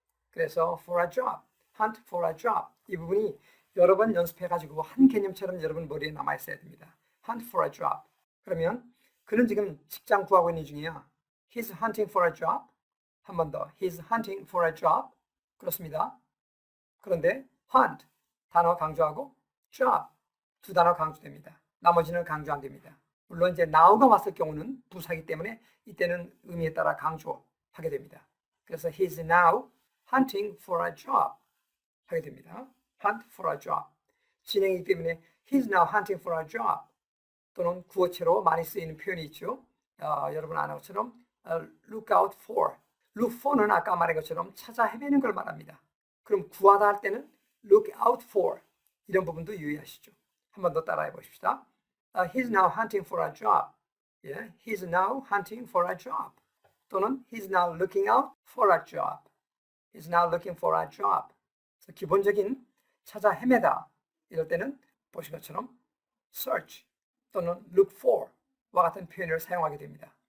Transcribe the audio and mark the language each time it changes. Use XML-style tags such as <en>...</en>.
<en>그래서 for a job, hunt for a job.</en> <ko>이 부분이 여러 번 연습해가지고 한 개념처럼 여러분 머리에 남아 있어야 됩니다.</ko> <en>hunt for a job.</en> <ko>그러면 그는 지금 직장 구하고 있는 중이야.</ko> <en>He's hunting for a job.</en> <ko>한 번 더.</ko> <en>He's hunting for a job.</en> <ko>그렇습니다. 그런데 hunt 단어 강조하고 job 두 단어 강조됩니다. 나머지는 강조 안 됩니다. 물론 이제 now가 왔을 경우는 부사이기 때문에 이때는 의미에 따라 강조하게 됩니다. 그래서</ko> <en>he's now hunting for a job</en> <ko>하게 됩니다.</ko> <en>hunt for a job.</en> <ko>진행이기 때문에</ko> <en>he's now hunting for a job</en> <ko>또는 구어체로 많이 쓰이는 표현이 있죠. 여러분 아는 것처럼 look out for. look for는 아까 말한 것처럼 찾아 헤매는 걸 말합니다. 그럼 구하다 할 때는</ko> <en>look out for</en> <ko>이런 부분도 유의하시죠. 한 번 더 따라해 보십시다.</ko> <en>He's now hunting for a job. Yeah, he's now hunting for a job.</en> <ko>또는</ko> <en>he's now looking out for a job. He's now looking for a job.</en> <ko>그래서 기본적인 찾아 헤매다 이럴 때는 보신 것처럼 search 또는 look for와 같은 표현을 사용하게 됩니다.</ko>